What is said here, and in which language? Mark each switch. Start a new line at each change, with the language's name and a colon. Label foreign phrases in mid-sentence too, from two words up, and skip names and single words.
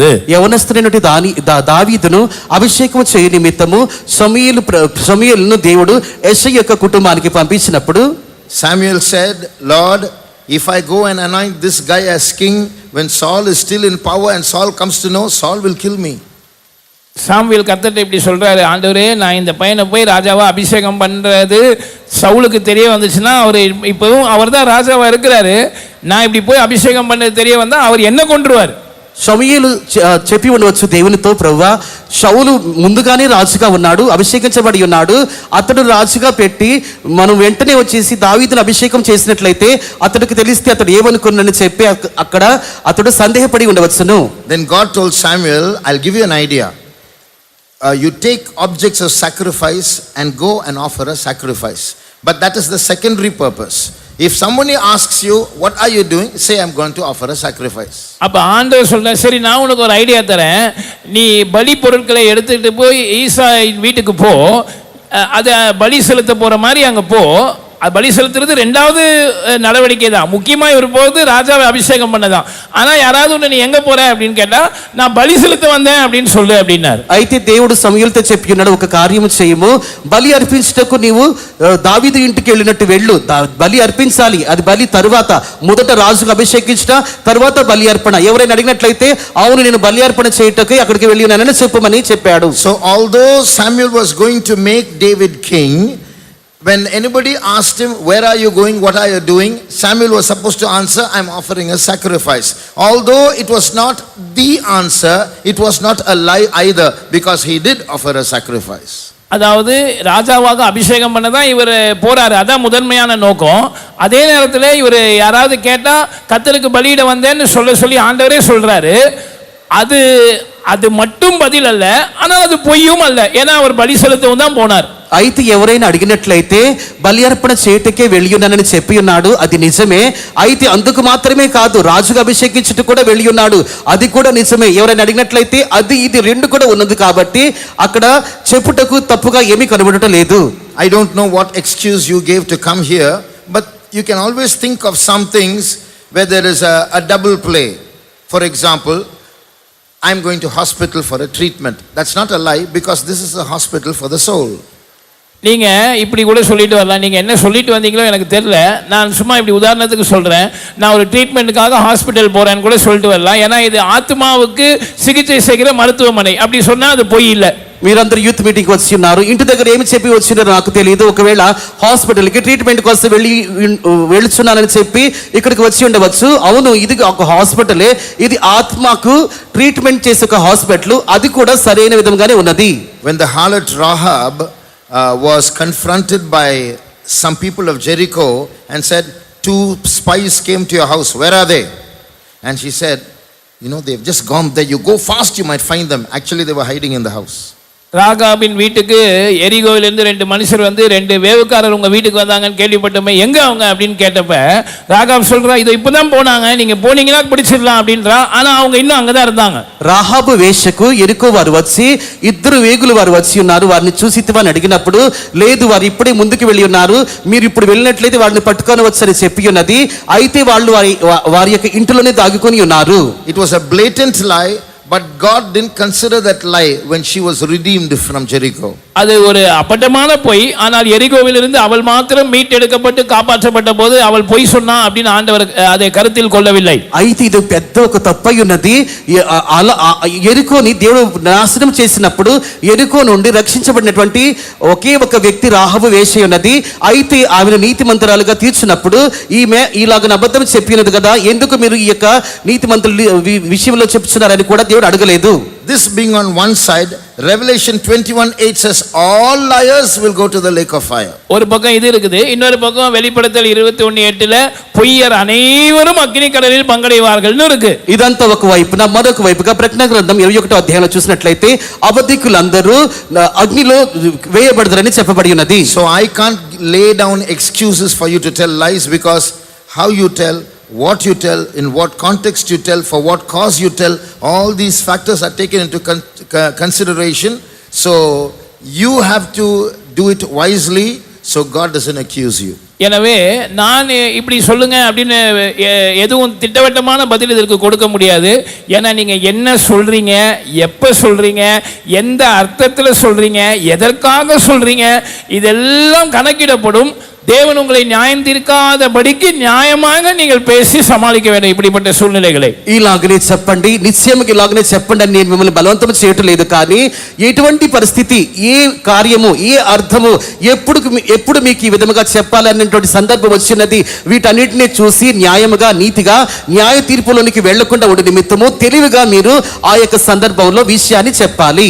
Telugu: యవనస్తుడైనటువంటి దావీదును అభిషేకం చేయ నిమిత్తము సమూయేలును దేవుడు యెషయి యొక్క కుటుంబానికి పంపించినప్పుడు
English: Samuel said, Lord, if I go and anoint this guy as king when Saul is still in power and Saul comes to know, Saul will kill me.
Tamil: சாமுவேல் கர்த்தர்ட்ட இப்படி சொல்றாரு, ஆண்டவரே நான் இந்த பையனை போய் ராஜாவா அபிஷேகம் பண்றது சவுலுக்கு தெரிய வந்துச்சுன்னா அவர் இப்பவும் அவர் தான் ராஜாவா இருக்கிறாரு, நான் இப்படி போய் அபிஷேகம் பண்ணது தெரிய வந்தா அவர் என்ன கொன்றுவார்.
Telugu: సమూయేలు చెప్పి ఉండవచ్చు దేవునితో, ప్రభువా సౌలు ముందుగానే రాజుగా ఉన్నాడు, అభిషేకించబడి ఉన్నాడు, అతడు రాజుగా పెట్టి మనం వెంటనే వచ్చేసి దావీదును అభిషేకం చేసినట్లయితే అతడికి తెలిస్తే అతడు ఏమనుకున్నాడని చెప్పి అక్కడ అతడు సందేహపడి ఉండవచ్చును.
English: Then God told Samuel, I'll give you an idea. You take objects of sacrifice and go and offer a sacrifice. But that is the secondary purpose. If somebody asks you, what are you doing? Say, I'm going to offer a sacrifice.
Tamil: அப்ப ஆண்டவர் சொல்ற, சரி நான் உனக்கு ஒரு ஐடியா தரேன், நீ பலி பொருட்களை எடுத்துட்டு போய் ஈசா வீட்டுக்கு போ, அதை பலி செலுத்த போற மாதிரி அங்க போ. பலி செலுத்துறது ரெண்டாவது நடவடிக்கை தான், முக்கியமா இவர் போது ராஜாவை அபிஷேகம் பண்ணதான். ஆனா யாராவது ஒன்று நீ எங்க போற அப்படின்னு கேட்டா நான் பலி செலுத்த வந்தேன் அப்படின்னு சொல்லு அப்படின்னாரு.
Telugu: అయితే దేవుడు సమూయేలుతో చెప్పి ఉన్నాడు, ఒక కార్యము చేయము, బలి అర్పించుటకు నీవు దావీదు ఇంటికి వెళ్ళినట్టు వెళ్ళు, బలి అర్పించాలి, అది బలి తరువాత మొదట రాజుకు అభిషేకించుట తర్వాత బలి అర్పణ. ఎవరైనా అడిగినట్లయితే అవును నేను బలి అర్పణ చేయుటకు అక్కడికి వెళ్ళి ఉన్నానని చెప్పమని చెప్పాడు.
English: So although Samuel was going to make David king, when anybody asked him, where are you going, what are you doing, Samuel was supposed to answer, I'm offering a sacrifice. Although it was not the answer, it was not a lie either, because he did offer a sacrifice.
Tamil: அதாவது ராஜாவாக அபிஷேகம் பண்ணதான் இவர் போறாரு, அதான் முதன்மையான நோக்கம். அதே நேரத்தில் இவர் யாராவது கேட்டா கர்த்தருக்கு பலியிட வந்தேன்னு சொல்லி ஆண்டவரே சொல்றாரு. அது மட்டும் பதில் அல்ல, ஆனால் அது பொய்யும் அல்ல, ஏன்னா அவர் பலி செலுத்தவும் தான் போனார்.
Telugu: అయితే ఎవరైనా అడిగినట్లయితే బలి అర్పణ చేయుటకే వెళ్ళి ఉన్నానని చెప్పి ఉన్నాడు, అది నిజమే. అయితే అందుకు మాత్రమే కాదు, రాజుగా అభిషేకించుట కూడా వెళ్ళి ఉన్నాడు, అది కూడా నిజమే. ఎవరైనా అడిగినట్లయితే అది ఇది రెండు కూడా ఉన్నది కాబట్టి అక్కడ చెప్పుటకు తప్పుగా ఏమీ కనబడటం లేదు.
English: I don't know what excuse you gave to come here, but you can always think of some things where there is a double play. For example, I'm going to hospital for a treatment. That's not a lie, because this is a hospital for the soul.
Tamil: நீங்க இப்படி கூட சொல்லிட்டு வரலாம், நீங்க என்ன சொல்லிட்டு வந்தீங்களோ எனக்கு தெரியல, நான் சும்மா இப்படி உதாரணத்துக்கு சொல்றேன், நான் ஒரு
English: treatmentடுக்காக hospital
Tamil: போறேன்னு கூட சொல்லிட்டு வரலாம், ஏன்னா இது ஆத்மாவுக்கு சிகிச்சை செய்கிற மருத்துவமனை. அப்படி சொன்னா அது பொய் இல்லை.
Telugu: మీరందరూ
English: youth meetingకి
Telugu: వచ్చి ఉన్నారు, ఇంటి దగ్గర ఏమి చెప్పి వచ్చినారో నాకు తెలియదు. ఒకవేళ
English: hospitalకి treatment
Telugu: కోసం వెళ్తున్నానని చెప్పి ఇక్కడికి వచ్చి ఉండవచ్చు. అవును, ఇది ఒక హాస్పిటలే, ఇది ఆత్మకు ట్రీట్మెంట్ చేసే ఒక హాస్పిటల్, అది కూడా సరైన విధంగానే ఉన్నది.
English: When the harlot Rahab was confronted by some people of Jericho and said, 2 spies came to your house, where are they? And she said, you know, they've just gone there, you go fast, you might find them. Actually they were hiding in the house.
Tamil: ராகாபின் வீட்டுக்கு எரிகோவிலிருந்து 2 மனுஷர் வந்து 2 வேவுக்காரர் உங்க வீட்டுக்கு வந்தாங்கன்னு கேள்விப்பட்டோமே, எங்க அவங்க அப்படின்னு கேட்டப்ப ராகாப் சொல்றா, இதோ இப்பதான் போனாங்க, நீங்க போனீங்கன்னா பிடிச்சிடலாம் அப்படின்றா. ஆனா அவங்க இன்னும் அங்கதான் இருந்தாங்க.
Telugu: రాహాబు వేశ్యకు ఎరుకో వారు వచ్చి 2 వేగులు వారు వచ్చి ఉన్నారు, వారిని చూసితివని అడిగినప్పుడు లేదు, వారు ఇప్పుడే ముందుకు వెళ్ళి ఉన్నారు, మీరు ఇప్పుడు వెళ్ళినట్లయితే వారిని పట్టుకొని వచ్చని చెప్పి ఉన్నది. అయితే వాళ్ళు వారి యొక్క ఇంటిలోనే దాగుకొని ఉన్నారు.
English: It was a blatant lie, But God didn't consider that lie when she was redeemed from Jericho.
Tamil: அது ஒரு அப்பட்டமான பொய். ஆனால் எரிகோவிலிருந்து அவள் மாத்திரம் மீட்டெடுக்கப்பட்டு காப்பாற்றப்பட்ட போது அவள் பொய் சொன்னா அப்படின்னு ஆண்டவர் அதை கருத்தில் கொள்ளவில்லை.
Telugu: అయితే ఇది పెద్ద ఒక తప్పై ఉన్నది. అలా ఎరికోని దేవుడు నాశనం చేసినప్పుడు ఎరికో నుండి రక్షించబడినటువంటి ఒకే ఒక వ్యక్తి రాహబు వేషి ఉన్నది. అయితే ఆమెను నీతిమంతురాలుగా తీర్చినప్పుడు ఈమె ఇలాగ అబద్ధం చెప్పినది కదా, ఎందుకు మీరు ఈ యొక్క నీతిమంతుల విషయంలో చెప్తున్నారని కూడా దేవుడు అడగలేదు.
English: This being on one side, Revelation 21:8 says all liars will go to the lake of fire.
Tamil: ஒரு பக்கம் இது இருக்குது, இன்னொரு பக்கம் வெளிப்படுத்தல் 21:8ல பொய்யர் அனைவரும் அக்னி கடலில் பங்கடைவார்கள்னு இருக்கு.
Telugu: ఇదంతా ఒక వైపున, మరొక వైపుగా ప్రకటన గ్రంథం 21వ అధ్యాయంలో చూసినట్లయితే అబద్ధికులందరూ అగ్నిలో వేయబడతారని చెప్పబడి ఉన్నది.
English: So I can't lay down excuses for you to tell lies, because how you tell, what you tell, in what context you tell, for what cause you tell, all these factors are taken into consideration. So you have to do it wisely, so God doesn't accuse you.
Tamil: எனவே நான் இப்படி சொல்லுங்க அப்படின்னு எதுவும் திட்டவட்டமான பதில் இதற்கு கொடுக்க முடியாது. ஏன்னா நீங்க என்ன சொல்றீங்க, எப்ப சொல்றீங்க, எந்த அர்த்தத்தில் சொல்றீங்க, எதற்காக சொல்றீங்க, இதெல்லாம் கணக்கிடப்படும். தேவன் உங்களை நியாயம் தீர்க்காதபடிக்கு நியாயமாக நீங்கள் பேசி சமாளிக்க வேண்டும் இப்படிப்பட்ட సూழ்நிலைகளை.
Telugu: ఇలాగనే చెప్పండి, నిశ్చయముగా ఇలాగనే చెప్పండి అని నేను మిమ్మల్ని బలవంతం చేయటం లేదు. కానీ ఎటువంటి పరిస్థితి, ఏ కార్యము, ఏ అర్థము, ఎప్పుడు మీకు ఈ విధముగా చెప్పాలనేటువంటి సందర్భం వచ్చినది, వీటన్నిటిని చూసి న్యాయముగా, నీతిగా, న్యాయ తీర్పులోనికి వెళ్లకుండా ఉండే నిమిత్తము తెలివిగా మీరు ఆ యొక్క సందర్భంలో విషయాన్ని చెప్పాలి.